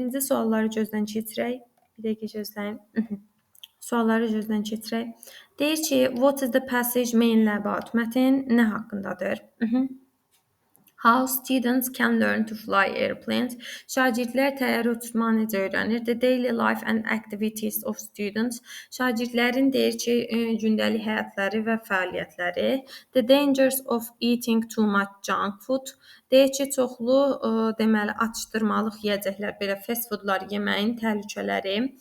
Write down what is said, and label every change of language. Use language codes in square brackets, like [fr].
[az] Birinci sualları gözdən keçirək. Bir dəqiqə gözləyin. Sualları gözdən keçirək. Deyir ki, [en] what is the passage mainly about? [az] Mətin nə haqqındadır? [en] How students can learn to fly airplanes. [az] Şagirdlər təyyarə uçurmağı necə öyrənir? [en] The daily life and activities of students. [az] Şagirdlərin deyir ki, gündəlik həyatları və fəaliyyətləri. [en] The dangers of eating too much junk food. [az] Deyir ki, çoxlu deməli atışdırmalıq yeyəcəklər, belə fast foodlar yeməyin təhlükələri.